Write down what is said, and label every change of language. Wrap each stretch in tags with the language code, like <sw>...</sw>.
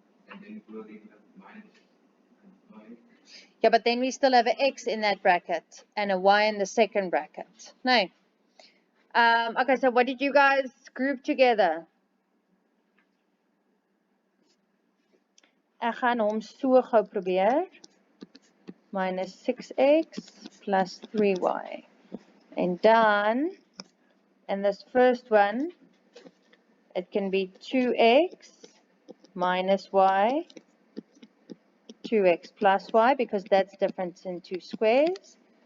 <en>And then we'll leave it minus 5. Yeah, but then we still have an x in that bracket and a y in the second bracket. No. Okay, so what did you guys group together?</en> <af>Ek gaan hom so gou probeer.</af> <en>Minus 6x plus 3y. And then, and this first one it can be 2x minus y, 2x plus y, because that's difference in two squares.</en>